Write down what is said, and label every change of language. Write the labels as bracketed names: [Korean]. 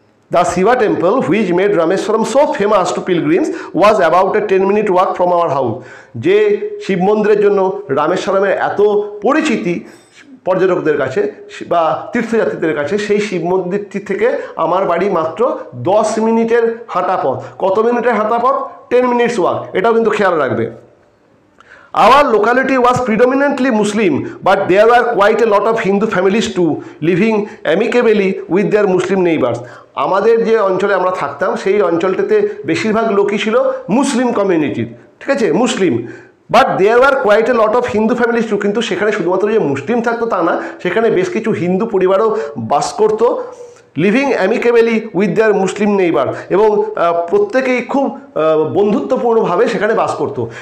[English] The Shiva temple which made Rameswaram so famous to pilgrims was about a 10-minute walk from our house. [Bangla] যে শিব মন্দিরের জন্য রামেশ্বরমের এত পরিচিতি পর্যটকদের কাছে বা তীর্থযাত্রীদের কাছে, সেই শিব মন্দিরটি থেকে আমার বাড়ি মাত্র 10 মিনিটের হাঁটা পথ। কত মিনিটের হাঁটা পথ? [English] 10 minutes walk. [Bangla] এটাও কিন্তু খেয়াল রাখবে। [English] Our locality was predominantly Muslim, but there were quite a lot of Hindu families too, living amicably with their Muslim neighbors. [Bangla] আমাদের যে অঞ্চলে আমরা থাকতাম সেই অঞ্চলটাতে বেশিরভাগ লোকই ছিল মুসলিম কমিউনিটির, ঠিক আছে, মুসলিম। [English] But there are quite a lot of Hindu families too. [Bangla] কিন্তু সেখানে শুধুমাত্র যে মুসলিম থাকতো তা না, সেখানে বেশ কিছু হিন্দু পরিবারও বাস করতো। [English] living amicably with their Muslim neighbour, [Bangla] এবং প্রত্যেকেই খুব বন্ধুত্বপূর্ণভাবে সেখানে বাস করতো।